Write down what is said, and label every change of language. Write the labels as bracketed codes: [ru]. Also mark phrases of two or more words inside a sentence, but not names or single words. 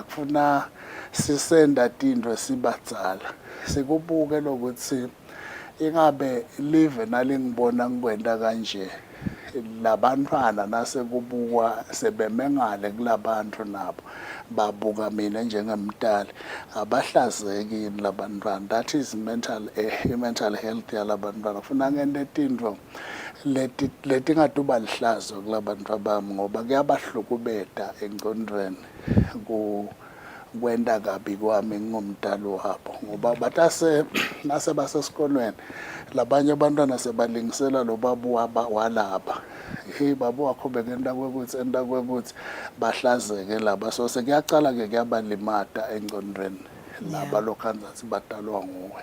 [ss] kufuna sisenda tinto sibadzala sikubuke lokuthi ingabe live nalingibona ngikwenda kanje labantwana nase kubukwa sebemengale kulabantu nabo babuka mina njengemntali abahlazeki labantwana [en] that is mental health [ss] yalabantwana kufuna ngente tinto letingatuba lihlazo kulabantu bami ngoba kuyabahlukubeta engqondweni kwenda kabi kwami ngomntali wabo ngoba batase nase basesikolweni labanye abantwana sebalingisela lo babu walaba hey babu wakho bekenda kwekuthi bahlazeke laba so sekuyacala ke kuyabalimata engqondweni nabalokhanzathi badalwa nguwe.